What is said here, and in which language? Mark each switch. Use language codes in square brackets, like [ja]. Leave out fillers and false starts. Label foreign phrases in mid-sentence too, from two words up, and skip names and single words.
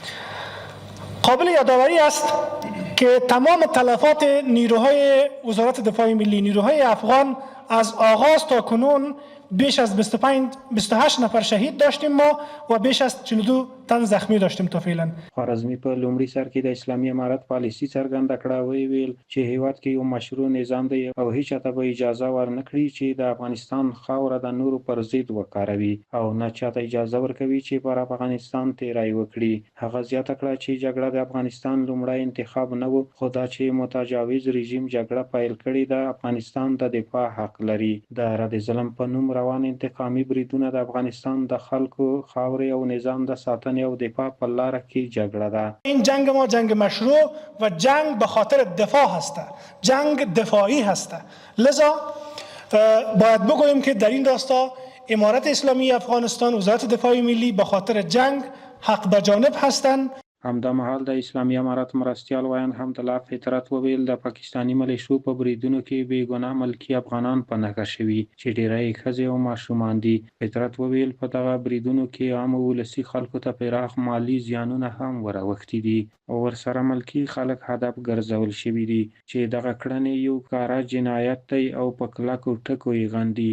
[fa] قابل یادآوری است که تمام تلفات نیروهای وزارت دفاع ملی، نیروهای افغان از آغاز تا کنون بیش از 28 نفر شهید داشتیم ما و بیش از 42 تن زخمی داشتیم تا فعلا. [ps] خوارزمي په لومړي سر کې د اسلامي امارت پالیسي څرګنده کړه او ویل چې هیواد کې یو مشروع نظام دی او هیڅ چاته به اجازه ورنکړي چې د افغانستان خاوره د نورو پر ضد وکاروي او نه چاته اجازه ورکوي چې پر افغانستان تیری وکړي. هغه زیاته کړه چې جګړه د افغانستان لومړی انتخاب نه و، خو دا چې متجاوز رژیم جګړه پیل کړې د افغانستان د دفاع حق لري. د رد ظلم په نوم روان انتقامي بریدونه د افغانستان د خلکو، خاورې او نظام د ساتنې او دفاع په لاره کې جګړه ده. [fa] این جنگ ما جنگ مشروع و جنگ به خاطر دفاع هست، جنگ دفاعی هست. لذا باید بگوییم که در این راستا امارت اسلامی افغانستان، وزارت دفاع ملی به خاطر جنگ حق به جانب هستند. [ps] همدمهال د اسلامي امارت مرستیال ویاند حمدالله فطرت وویل د پاکستاني ملیشو په بریدونو کې بې ګناه ملکي افغانان په نښه شوي چې ډیری ښځې او ماشومان دي. فطرت وویل په دغه بریدونو کې عامو ولسي خلکو ته پراخ مالي زیانونه هم وراوښتي دي او ورسره ملکي خلک هدف ګرځول شوي دي چې دغه کړنې یو ښکاره جنایت دی او په کلکو ټکو یې غندي.